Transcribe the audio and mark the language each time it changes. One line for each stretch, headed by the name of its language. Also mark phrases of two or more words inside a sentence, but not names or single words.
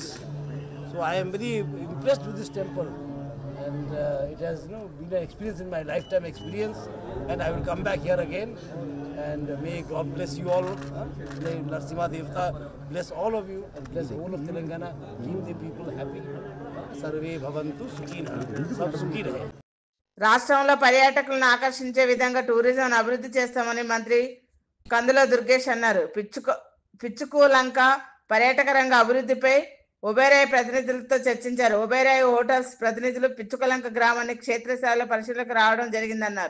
English: So I am very impressed with this temple, and it has been an experience in my lifetime experience, and I will come back here again. And may God bless you all. May Narsimha Devta bless all of you and bless all of Telangana. Keep the people happy.
Sanskrit: सर्वे भवन्तु सुखिनः.
Hindi: सब सुखी रहे.
Telugu: రాష్ట్రంలో పర్యాటకులను ఆకర్షించే విధంగా టూరిజం అభివృద్ధి చేస్తామని మంత్రి కందుల దుర్గేష్ అన్నారు. పిచ్చుకూలంక పర్యాటక రంగ అభివృద్ధిపై ఒబేరాయ్ ప్రతినిధులతో చర్చించారు. ఒబేరాయ్ హోటల్స్ ప్రతినిధులు పిచ్చుకలంక గ్రామాన్ని క్షేత్రస్థాయిలో పరిశీలనకు రావడం జరిగిందన్నారు.